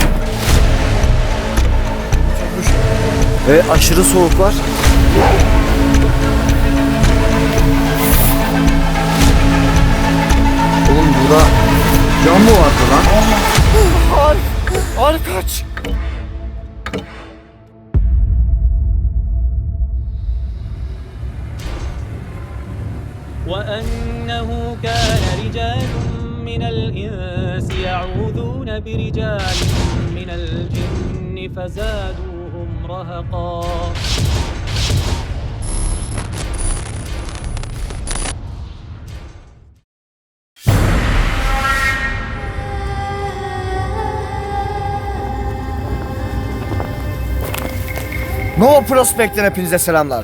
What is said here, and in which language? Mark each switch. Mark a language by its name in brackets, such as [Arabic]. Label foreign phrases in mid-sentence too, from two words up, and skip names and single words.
[Turkish] Ve aşırı soğuk var. Oğlum burada cam mı vardı lan? Ar kaç. [Arabic] وأنه كان رجال من الإنس يعوذون برجال من الجن فزادوهم رهقا. [Turkish] Nova Prospect'ten hepinize selamlar.